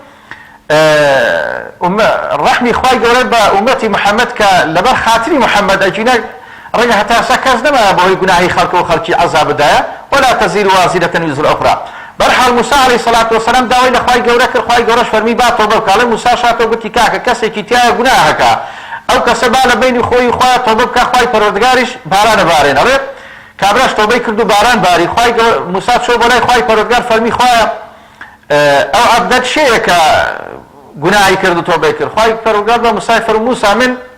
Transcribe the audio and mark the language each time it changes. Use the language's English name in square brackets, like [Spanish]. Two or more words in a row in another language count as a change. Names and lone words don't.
[Central Kurdish] ڕەحمی خوای گەورە بە ئومەتی محەممەد کە لەبەر خاتری محەممەد ئەجینە ڕێگە هەتا ئێستا کەس نەمایە بەهۆی گوناهی خەڵکە و خەڵکی عەزاب بدایە ولا [Arabic] تەزیر وازرة وزر أخرى [Central Kurdish] بەرحاڵ موسی [Arabic] عەلەیهی السەڵات وەسەلام [Central Kurdish] داوای لە خوای گەورە کرد خوای گەورەش فەرمی با تۆبە بکە ئەڵێ موسا شاتەوە گوتی کاکە کەسێکی تایە گوناهەکە ئەو کەسە با لە بینی خۆی و خۆیان تۆبە بکە خوای پەروەردگاریش بارانە بارێن ئەڵێ کابراش تۆبەی کرد و باران باری خوای موسا چۆ بەلای خوای پەروەردگار فەرمی خوایە ئەو عەبدەت شەیە کە گوناهی کرد و تۆبەی کرد خوای پەروەردگار بە موسای فەرموو موسا من